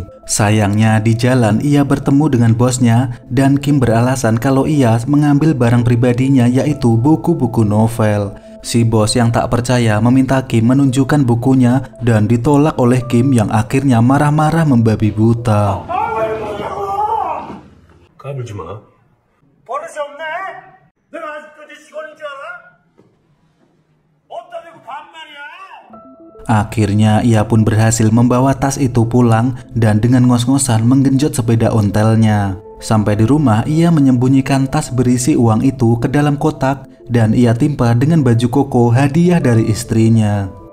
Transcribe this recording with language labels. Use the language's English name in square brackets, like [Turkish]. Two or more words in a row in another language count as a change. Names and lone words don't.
[Indonesian] Sayangnya di jalan ia bertemu dengan bosnya dan Kim beralasan kalau ia mengambil barang pribadinya yaitu buku-buku novel. Si bos yang tak percaya meminta Kim menunjukkan bukunya dan ditolak oleh Kim yang akhirnya marah-marah membabi buta. [Korean] 버릇이 없네? 내가 아직까지 직원인 줄 알아? 어디다 대고 반말이야? [Indonesian] Akhirnya ia pun berhasil membawa tas itu pulang dan dengan ngos-ngosan menggenjot sepeda ontelnya. Sampai di rumah ia menyembunyikan tas berisi uang itu ke dalam kotak dan ia timpa dengan baju koko hadiah dari istrinya.